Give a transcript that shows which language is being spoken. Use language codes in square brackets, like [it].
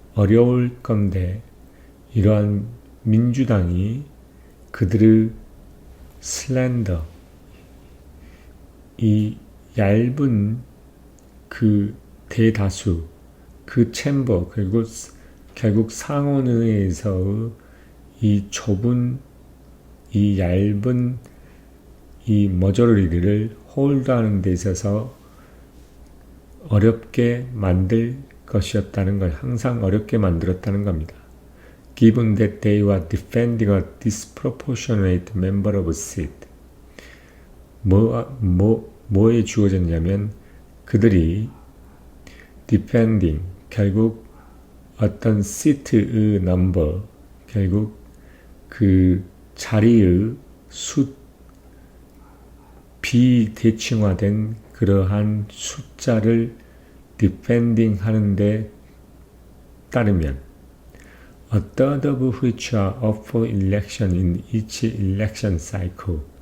[ko] 어려울 건데 이러한 민주당이 그들의 슬렌더, 이 얇은 그 대다수, 그 챔버, 그리고 결국 상원의회에서의 이 좁은, 이 얇은 이 머저리를 홀드하는 데 있어서 어렵게 만들 것이었다는 걸 항상 어렵게 만들었다는 겁니다. [en] Given that they were defending a disproportionate member of a seat. [ko] 뭐에 주어졌냐면 그들이 defending, 결국 어떤 시트의 넘버, 결국 그 자리의 비대칭화된 그러한 숫자를 defending 하는데 따르면 [en] a third of which are up for election in each election cycle.